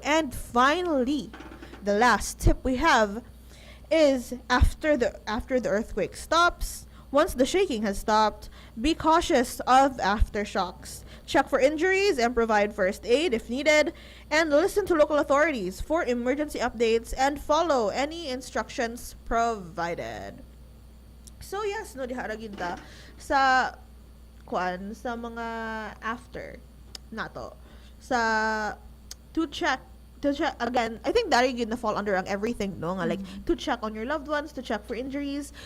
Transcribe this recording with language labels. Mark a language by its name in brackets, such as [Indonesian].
[English] And finally, the last tip we have is after the earthquake stops, once the shaking has stopped, be cautious of aftershocks. Check for injuries and provide first aid if needed, and listen to local authorities for emergency updates and follow any instructions provided. So yes, [Cebuano] no diha ra gyud ta sa mga after nato sa [English] to check again. I think that gonna fall under [Cebuano] ang [English] everything, [Cebuano] no, nga, [English] like to check on your loved ones, to check for injuries.